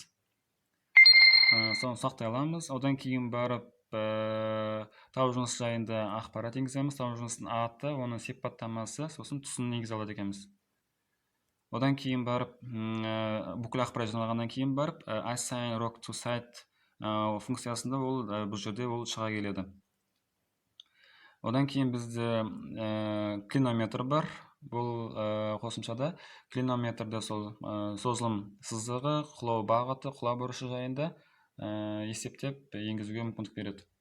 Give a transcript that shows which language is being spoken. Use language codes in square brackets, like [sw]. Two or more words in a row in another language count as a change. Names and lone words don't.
[kk] Соны сақтай аламыз. Одан кейін барып тау жынысы жайында ақпарат енгіземіз. Тау жынысының аты, оның сипаттамасы, сосын түсін енгізе алады екенбіз. Одан кейін барып, бүкіл ақпарат жиналғаннан кейін барып, [en] assign rock to site [kk] функциясында ол бұл жерде ол шыға келеді. Одан кейін бізде клинометр бар. Бұл қосымшада клинометрде сол созылым сызығы, құлау бағыты, құлау бұрышы жайында есептеп енгізуге мүмкіндік береді.